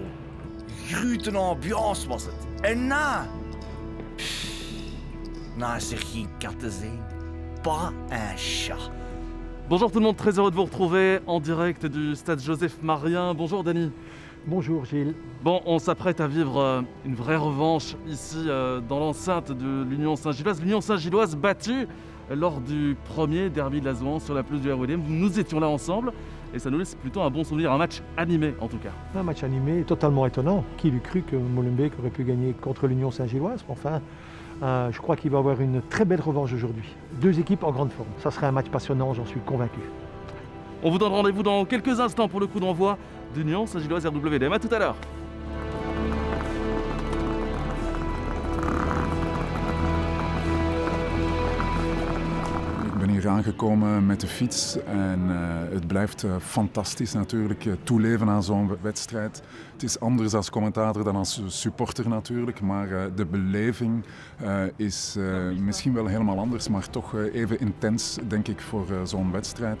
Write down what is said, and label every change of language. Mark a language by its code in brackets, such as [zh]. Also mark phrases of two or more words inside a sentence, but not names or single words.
[nl] Grote ambiance was het. En na is er geen kat te zien. [fr] Pas un chat. Bonjour tout le monde, très heureux de vous retrouver en direct du stade Joseph Marien. Bonjour Dany. Bonjour Gilles. Bon, on s'apprête à vivre une vraie revanche ici dans l'enceinte de l'Union Saint-Gilloise. L'Union Saint-Gilloise battue lors du premier derby de la Zouan sur la pelouse du RWDM. Nous étions là ensemble et ça nous laisse plutôt un bon souvenir, un match animé en tout cas. Un match animé, totalement étonnant. Qui eût cru que Molenbeek aurait pu gagner contre l'Union Saint-Gilloise? Enfin, je crois qu'il va avoir une très belle revanche aujourd'hui. Deux équipes en grande forme. Ça sera un match passionnant, j'en suis convaincu. On vous donne rendez-vous dans quelques instants pour le coup d'envoi d'Union Saint-Gilloise RWDM. A tout à l'heure. [nl] Ik ben hier aangekomen met de fiets en het blijft fantastisch natuurlijk, toeleven aan zo'n wedstrijd. Het is anders als commentator dan als supporter natuurlijk, maar de beleving is misschien wel helemaal anders, maar toch even intens denk ik voor zo'n wedstrijd.